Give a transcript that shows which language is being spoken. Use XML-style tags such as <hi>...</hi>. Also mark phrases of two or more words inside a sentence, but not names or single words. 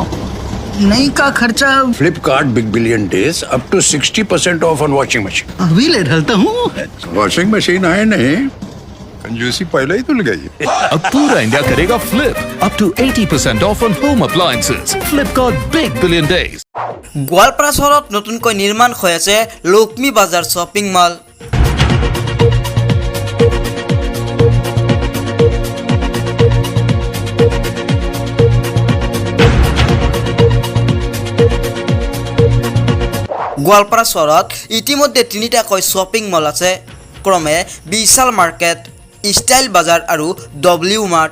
<hi>नहीं का खर्चा</hi> <en>Flipkart Big Billion Days up to 60% off on washing machine.</en> <hi>अभी ले डालता हूँ।</hi> <en>washing machine</en> <hi>है नहीं, कंजूसी पहले ही धुल गई। अब पूरा इंडिया करेगा फ्लिप</hi> <en>up to 80% off on home appliances. Flipkart Big Billion Days.</en> <as>গোৱালপাৰা চহৰত নতুনকৈ নিৰ্মাণ হৈ আছে লক্ষ্মী বাজাৰ</as> <en>shopping mall.</en> <as>গোৱালপাৰা চহৰত ইতিমধ্যে তিনিটাকৈ</as> <en>shopping mall</en> <as>আছে, ক্ৰমে বিশাল মাৰ্কেট, ষ্টাইল বাজাৰ আৰু ডব্লিউ মাৰ্ট।</as>